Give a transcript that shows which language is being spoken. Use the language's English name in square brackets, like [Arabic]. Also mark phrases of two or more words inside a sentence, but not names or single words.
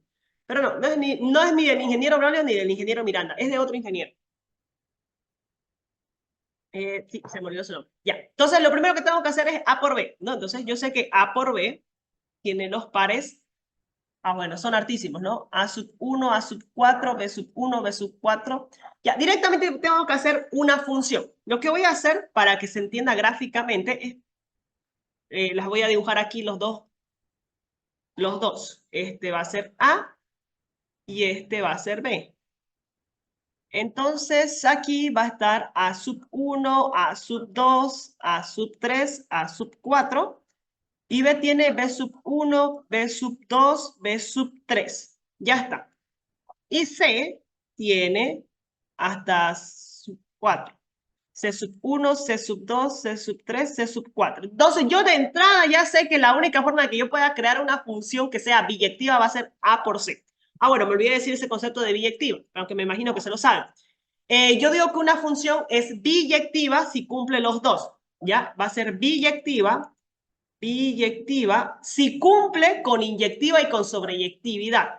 [Spanish] Pero no es ni del ingeniero Braulio ni del ingeniero Miranda, es de otro ingeniero. Sí, se me olvidó su nombre. Ya. Entonces, lo primero que tengo que hacer es A por B, ¿no? Entonces, yo sé que A por B tiene los pares. Bueno, son hartísimos, ¿no? A sub 1, A sub 4, B sub 1, B sub 4. Ya, directamente tengo que hacer una función. Lo que voy a hacer para que se entienda gráficamente es, las voy a dibujar aquí los dos. Este va a ser A y este va a ser B. Entonces, aquí va a estar A sub 1, A sub 2, A sub 3, A sub 4. Y B tiene B sub 1, B sub 2, B sub 3. Ya está. Y C tiene hasta sub 4. C sub 1, C sub 2, C sub 3, C sub 4. Entonces yo de entrada ya sé que la única forma de que yo pueda crear una función que sea biyectiva va a ser A por C. Bueno, me olvidé decir ese concepto de biyectiva, aunque me imagino que se lo saben. Yo digo que una función es biyectiva si cumple los dos. ¿Ya? Va a ser biyectiva si cumple con inyectiva y con sobreyectividad.